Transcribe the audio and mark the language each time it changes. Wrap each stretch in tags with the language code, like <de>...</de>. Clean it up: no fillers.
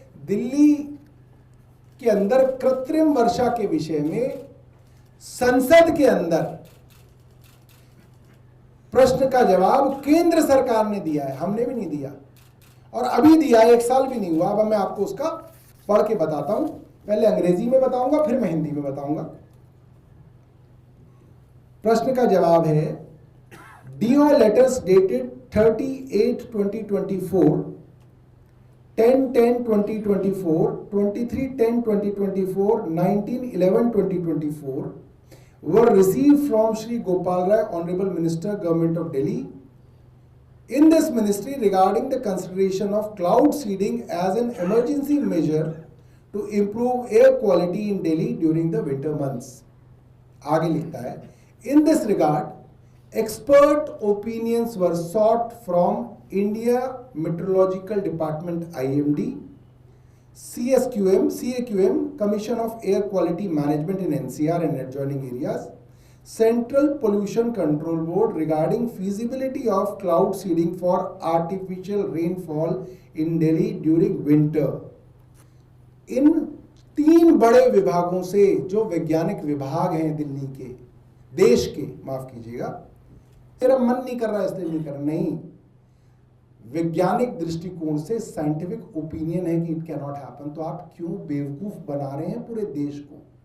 <hi>दिल्ली के अंदर कृत्रिम वर्षा के विषय में संसद के अंदर प्रश्न का जवाब केंद्र सरकार ने दिया है, हमने भी नहीं दिया, और अभी दिया, 1 साल भी नहीं हुआ। अब मैं आपको उसका पढ़ के बताता हूं, पहले अंग्रेजी में बताऊंगा फिर मैं हिंदी में बताऊंगा। प्रश्न का जवाब है,</hi> <en>DO letters dated 38/2024, 10/10/2024, 23/10/2024, 19/11/2024 were received from Shri Gopal Rai, Honorable Minister, Government of Delhi, in this ministry regarding the consideration of cloud seeding as an emergency measure to improve air quality in Delhi during the winter months.</en> <hi>आगे लिखता है,</hi> <en>in this regard, expert opinions were sought from India Meteorological Department IMD, CAQM, Commission of Air Quality Management in NCR and adjoining areas, Central Pollution Control Board regarding feasibility of cloud seeding for artificial rainfall in Delhi during winter.</en> <hi>इन 3 बड़े विभागों से, जो वैज्ञानिक विभाग हैं दिल्ली के, देश के, माफ कीजिएगा, तेरा मन नहीं कर रहा इसलिए नहीं कर रहा, नहीं, वैज्ञानिक दृष्टिकोण से साइंटिफिक ओपिनियन है कि</hi> <en>it can not happen,</en> <hi>तो आप क्यों बेवकूफ बना रहे हैं पूरे देश को?</hi>